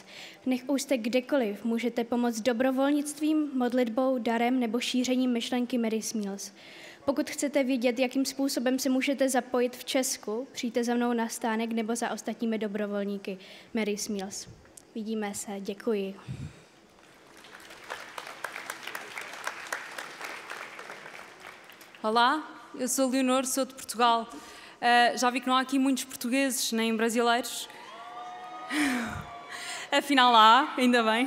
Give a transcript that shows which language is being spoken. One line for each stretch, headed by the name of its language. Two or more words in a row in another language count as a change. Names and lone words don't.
Czech: Nech už jste kdekoliv, můžete pomoct dobrovolnictvím, modlitbou, darem nebo šířením myšlenky Mary's Meals. Pokud chcete vědět, jakým způsobem se můžete zapojit v Česku, přijďte za mnou na stánek nebo za ostatními dobrovolníky Mary's Meals. Vidíme se, děkuji.
Portuguese: Olá, eu sou a Leonor, sou de Portugal. Já vi que não há aqui muitos portugueses, nem brasileiros. Afinal há, ainda bem.